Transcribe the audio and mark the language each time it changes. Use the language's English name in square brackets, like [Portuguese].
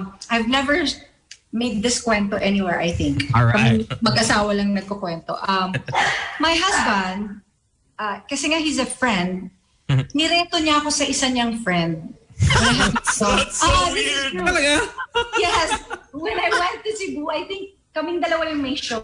[English] I've never made this kwento anywhere, I think. All right. [Filipino] Mag-asawa lang nagkukwento. [English] My husband, [Filipino] kasi nga [English] he's a friend, [Filipino] nireto niya ako sa isa niyang friend. [English] So weird. Yes. When I went to Cebu, I think [Filipino] kaming dalawa yung may [English] show.